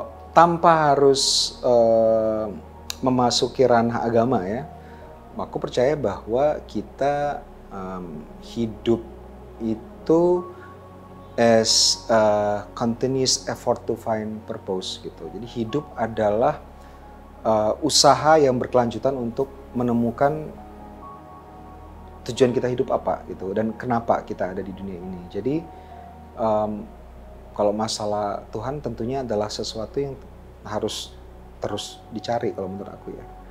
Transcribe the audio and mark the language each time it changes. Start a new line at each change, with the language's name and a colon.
Indonesian: Tanpa harus memasuki ranah agama ya, aku percaya bahwa kita hidup itu
English: as a continuous effort to find purpose gitu.
Indonesian: Jadi hidup adalah usaha yang berkelanjutan untuk menemukan tujuan kita hidup apa gitu dan kenapa kita ada di dunia ini. Jadi kalau masalah Tuhan tentunya adalah sesuatu yang harus terus dicari kalau menurut aku ya.